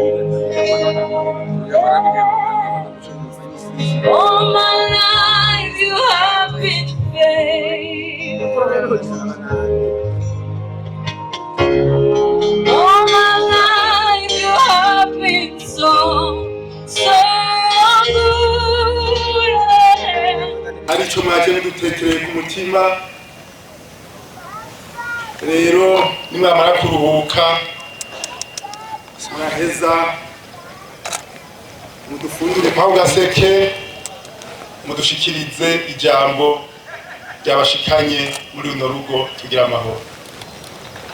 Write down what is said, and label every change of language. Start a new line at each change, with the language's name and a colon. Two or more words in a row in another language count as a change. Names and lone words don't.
English: All my life you have been faithful. All my life you have been so good.
Rundi: Arico mwaje nidutekereye ku mutima rero nimwamara kuruhuka muraheza mudufungire kwa gaseke mudushikirize ijambo ryabashikanye muri uno rugo tugira amahoro.